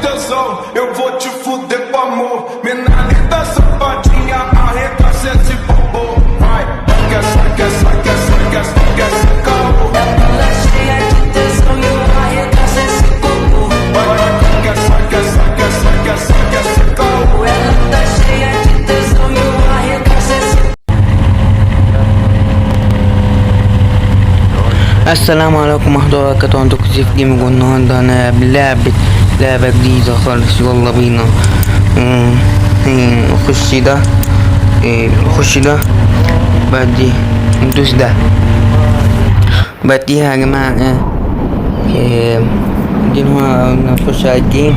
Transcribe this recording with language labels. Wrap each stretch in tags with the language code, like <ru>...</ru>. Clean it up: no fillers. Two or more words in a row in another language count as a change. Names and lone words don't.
<pt>coração, eu vou te fuder com amor. Menina safadinha, arrebaixa esse popô. Vai, quer caô. Ela cheia de tesão e eu arregaço esse popô. Vai, quer caô. Ela tá cheia de tesão e eu arregaço esse</pt> <ar>السلام عليكم ورحمة الله وبركاته. عندكم سيف جيمنج والنهاردة أنا بلعبة جديدة خالص. يلا بينا نخش ده نخش ده بعد ندوس ده بعديها يا جماعة دي نخش على الجيم.</ar>